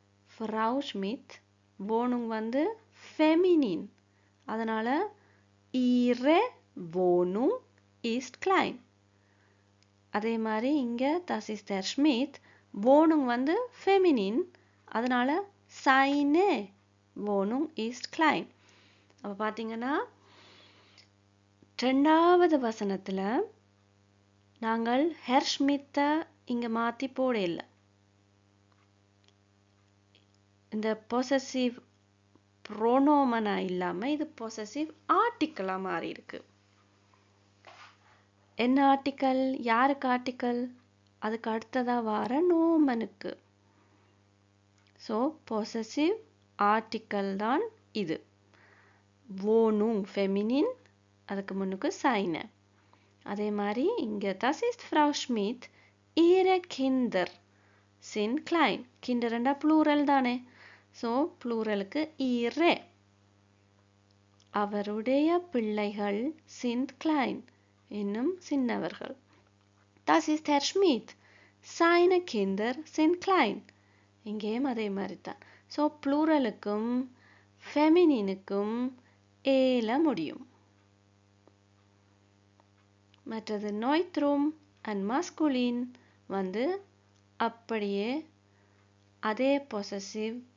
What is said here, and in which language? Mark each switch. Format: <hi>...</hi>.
<de>Frau Schmidt Wohnung வந்து feminin, அதனால ihre Wohnung ist klein.</de> <ta>அதே மாதிரி இங்கே</ta> <de>das ist Herr Schmidt, Wohnung வந்து feminin, அதனால seine Wohnung ist klein.</de> <ta>அப்போ பார்த்தீங்கன்னா 2வது வசனத்தில் நாங்கள் ஹெர் ஷ்மித்தை இங்கே மாற்றி போட இல்லை. இந்த பொசசிவ் ப்ரோனோமனா இல்லாமல் இது பொசசிவ் ஆர்டிக்கலாக மாறி இருக்கு. என்ன ஆர்டிக்கல், யாருக்கு ஆர்டிக்கல்? அதுக்கு அடுத்ததாக வர நோமனுக்கு. ஸோ பொசசிவ் ஆர்டிக்கல் தான் இது. Wohnung ஃபெமினின், அதுக்கு முன்னுக்கு சைன. அதே மாதிரி இங்கே</ta> <de>das ist Frau Schmidt. ihre Kinder sind klein.</de> <ta>கிண்டர்ண்டா plural தானே, ஸோ ப்ளூரலுக்கு ihre. அவருடைய பிள்ளைகள்</ta> <de>sind klein,</de> <ta>இன்னும் சின்னவர்கள்.</ta> <de>Das ist Herr Schmidt. seine Kinder sind klein.</de> <ta>இங்கேயும் அதே மாதிரி தான். ஸோ ப்ளூரலுக்கும் ஃபெமினினுக்கும் ஏல முடியும். மற்றது நோய்த்ரும் அண்ட் மாஸ்குலின் வந்து அப்படியே அதே பொசசிவ்</ta>